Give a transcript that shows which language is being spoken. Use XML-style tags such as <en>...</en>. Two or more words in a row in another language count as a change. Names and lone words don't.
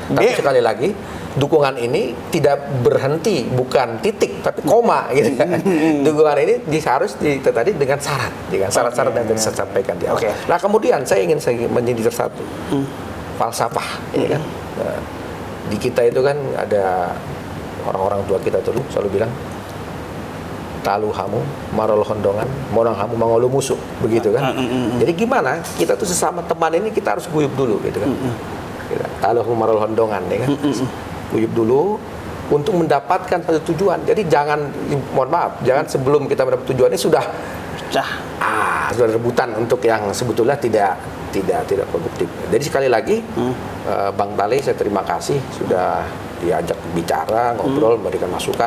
<id>Tapi sekali lagi dukungan ini tidak berhenti, bukan titik tapi koma gitu kan. Dukungan ini harus tadi dengan syarat-syarat yang tadi saya sampaikan di awal. Nah kemudian saya ingin menyindir satu falsafah, ya kan. Nah, di kita itu kan ada orang-orang tua kita dulu selalu bilang</id> <bbc>talu hamu marol hondongan monang hamu mangolu musuh,</bbc> <id>begitu kan. Jadi gimana kita tuh sesama teman ini kita harus guyup dulu gitu kan.</id> <bbc>Talu hamu marol hondongan,</bbc> <id>ya kan. Guyup dulu untuk mendapatkan satu tujuan. Jadi jangan, mohon maaf, jangan sebelum kita mendapat tujuan ini sudah rebutan untuk yang sebetulnya tidak produktif. Jadi sekali lagi Bang Tali saya terima kasih sudah diajak bicara, ngobrol, memberikan masukan.</id>